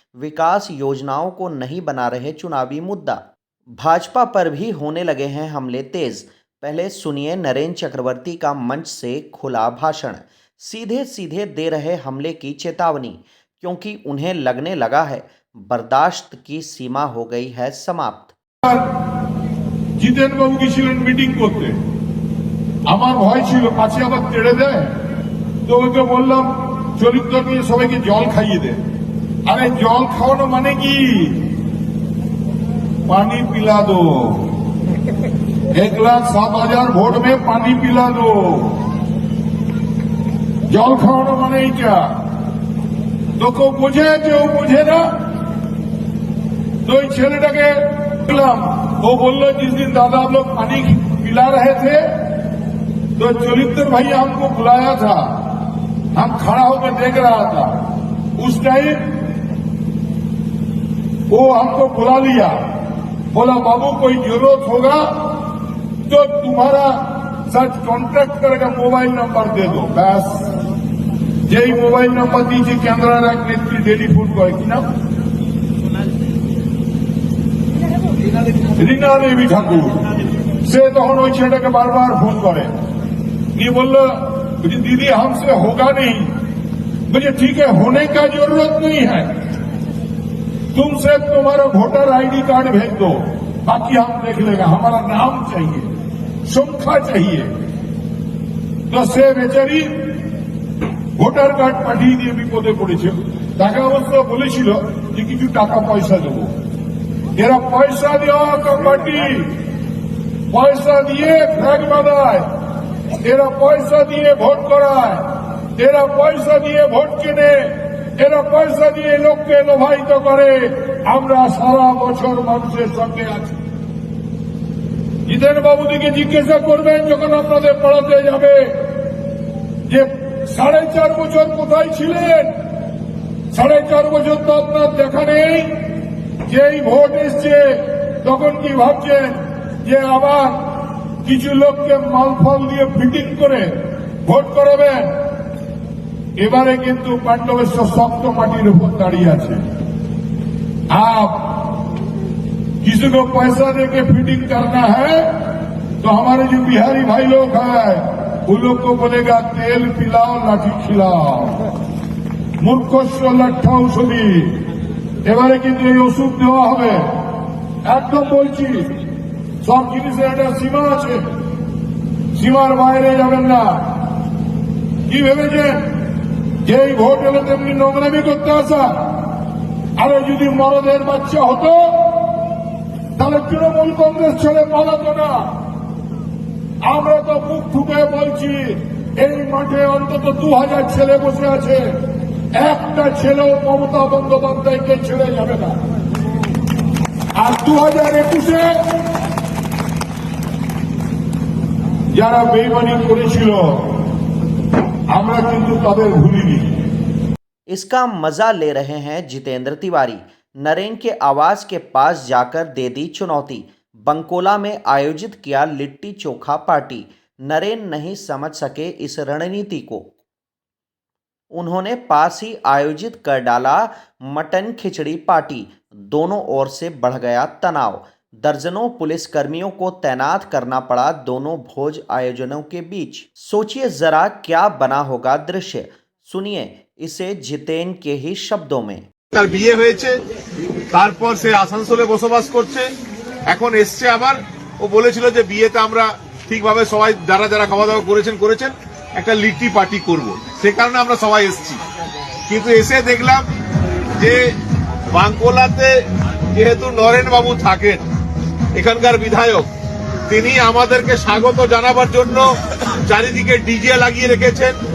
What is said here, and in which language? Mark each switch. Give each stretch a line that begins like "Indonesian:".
Hindi: विकास योजनाओं को नहीं बना रहे चुनावी मुद्दा। भाजपा पर भी होने लगे हैं हमले तेज। पहले सुनिए नरेंद्र चक्रवर्ती का मंच से खुला भाषण। सीधे सीधे दे रहे हमले की चेतावनी, क्योंकि उन्हें लगने लगा है बर्दाश्त की सीमा हो गई है समाप्त।
Bangla: জিতেন বাবু গেছিলেন মিটিং করতে, আমার ভয় ছিল পাছে আবার তেড়ে দেয়, তো ওকে বললাম চরিত্র নিয়ে সবাইকে জল খাইয়ে দে। আরে জল খাওয়ানো মানে কি?
Hindi: पानी पिला दो, 1,07,000 वोट में पानी पिला दो।
Bangla: জল খাওয়ানো মানে এইটা তো কেউ বোঝে, কেউ বোঝে না। তো ওই ছেলেটাকে বললাম,
Hindi: वो बोल रहे जिस दिन दादा आप लोग पानी पिला रहे थे तो चरित्र भाई हमको बुलाया था, हम खड़ा होकर देख रहा था। उस टाइम वो हमको बुला लिया, बोला बाबू कोई जरूरत होगा तो तुम्हारा साथ कॉन्टेक्ट करेगा, मोबाइल नंबर दे दो। बस यही मोबाइल नंबर दीजिए, कैमरा रखने की टेलीफोन को की नाम रीना देवी ठाकुर से तक
Bangla: ওই ছেলেটাকে বারবার ফোন করে,
Hindi: ये बोल दीदी हमसे होगा नहीं। मुझे ठीक है, होने का जरूरत नहीं है, तुम सिर्फ तुम्हारा वोटर आईडी कार्ड भेज दो, बाकी हम देख लेगा। हमारा नाम चाहिए, संख्या चाहिए। तो से बेचारी
Bangla: ভোটার কার্ড পাঠিয়ে দিয়ে বিপদে পড়েছে। টাকা অবশ্য বলেছিল যে কিছু টাকা পয়সা দেবো। এরা পয়সা দেওয়া কমিটি, পয়সা দিয়ে ফ্ল্যাগ বাঁধায়, এরা পয়সা দিয়ে ভোট করায়, এরা পয়সা দিয়ে ভোট কেনে, এরা পয়সা দিয়ে লোককে লোভায়িত করে। আমরা সারা বছর মানুষের সঙ্গে আছি, জিতেন বাবু দিকে জিজ্ঞাসা করবেন যখন আপনাদের পড়াতে যাবে যে 4.5 বছর কোথায় ছিলেন। 4.5 বছর তো আপনার দেখা নেই। যেই ভোট এসছে তখন কি ভাবছেন যে আবার কিছু লোককে মালফল দিয়ে ফিটিং করে ভোট করাবেন। এবারে কিন্তু পাণ্ডবেশ্বর শক্ত মাটির উপর দাঁড়িয়ে আছে।
Hindi: आप किसी को पैसा देके फिटिंग करना है तो हमारे जो बिहारी भाई लोग हैं उन लोग को बोलेगा तेल पिलाओ लाठी खिलाओ।
Sanskrit: मूर्खस्व लट्ठा औषधि
Bangla: এবারে কিন্তু এই ওষুধ দেওয়া হবে। একদম বলছি সব জিনিসের একটা সীমা আছে, সীমার বাইরে যাবেন না। কি ভেবেছেন যেই ভোট এলে তেমনি নোংরামি করতে আসা? আরে যদি মরদের বাচ্চা হতো তাহলে তৃণমূল কংগ্রেস ছেড়ে পালাতো না। আমরা তো মুখ ফুটে বলছি এই মাঠে অন্তত 2000 ছেলে বসে আছে, একটা ছেলেও মমতা বন্দ্যোপাধ্যায়কে ছেড়ে যাবে না। আর 2021-এ যারা বেইমানি করেছিল আমরা কিন্তু তাদের ভুলিনি।
Hindi: इसका मजा ले रहे हैं जितेंद्र तिवारी। नरेन के आवाज के पास जाकर दे दी चुनौती। बंकोला में आयोजित किया लिट्टी चोखा पार्टी। नरेन नहीं समझ सके इस रणनीति को। उन्होंने पास ही आयोजित कर डाला मटन खिचड़ी पार्टी। दोनों ओर से बढ़ गया तनाव। दर्जनों पुलिसकर्मियों को तैनात करना पड़ा दोनों भोज आयोजनों के बीच। सोचिए जरा क्या बना होगा दृश्य। सुनिए इसे जितेन के ही शब्दों में।
Bangla: তার বিয়ে হয়েছে, তারপর সে আসানসোলে বসবাস করছে, এখন এসছে আবার। ও বলেছিল যে বিয়েতে আমরা ঠিকভাবে সবাই যারা যারা খাওয়া দাওয়া করেছেন একটা লিট্টি পার্টি করব, সে কারণে আমরা সবাই এসছি। কিন্তু এসে দেখলাম যে বাঙ্কোলাতে যেহেতু নরেন বাবু থাকেন, এখানকার বিধায়ক, তিনি আমাদেরকে স্বাগত জানাবার জন্য চারিদিকে ডিজে লাগিয়ে রেখেছেন।